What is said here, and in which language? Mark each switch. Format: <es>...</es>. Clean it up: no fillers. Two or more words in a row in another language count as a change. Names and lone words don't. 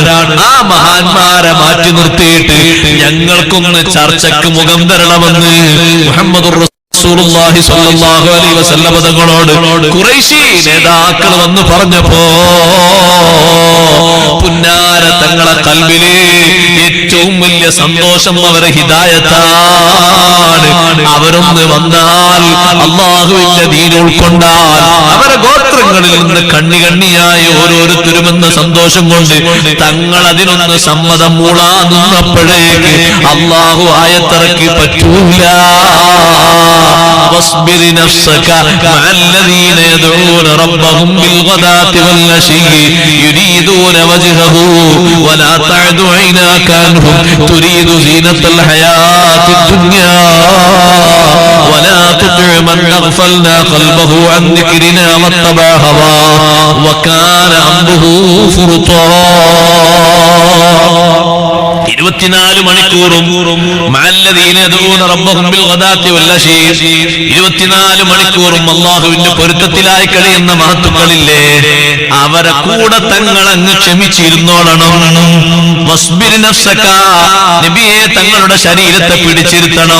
<ml>ആ മഹാന്മാരെ മാറ്റി നിർത്തിയിട്ട് ഞങ്ങൾക്കൊന്ന് ചർച്ചയ്ക്ക് മുഖം തരണമെന്ന്</ml> <ar>محمد رسول الله صلى الله عليه وسلم</ar> <ml>തങ്ങളോട് ഖുറൈശി നേതാക്കൾ വന്ന് പറഞ്ഞപ്പോ പുന്നാര തങ്ങളെ കൽബില് ഏറ്റവും വലിയ സന്തോഷം അവരെ ഹിദായത്താണ്. അവരൊന്ന് വന്നാൽ അല്ലാഹുവിന്റെ ദീൻ ഉൾക്കൊണ്ടാൽ അവരെ ഗോത്രങ്ങളിൽ നിന്ന് കണ്ണിയായി ഓരോരുത്തരുമെന്ന സന്തോഷം കൊണ്ട് തങ്ങൾ അതിനൊന്ന് സമ്മതം മൂളാന്നപ്പോഴേക്ക് അല്ലാഹു ആയത്തിറക്കി പറ്റൂല.</ml> <ar>واصبر نفسك مع الذين يدعون ربهم بالغداة والعشي يريدون وجهه ولا تعد عيناك عنهم تريد زينة الحياة الدنيا ولا تطع من أغفلنا قلبه عن ذكرنا واتبع هواه وكان أمره فرطا.</ar> <ml>24 മണിക്കൂറും 24 മണിക്കൂറും അല്ലാഹുവിന്റെ പൊരുത്തത്തിലായി കഴിയുന്ന മഹത്തുക്കളില്ലേ, അവരെ കൂടെ തങ്ങൾ അങ്ങ് ക്ഷമിച്ചിരുന്നോളണം. നബിയെ തങ്ങളുടെ ശരീരത്തെ പിടിച്ചിരുത്തണം.</ml>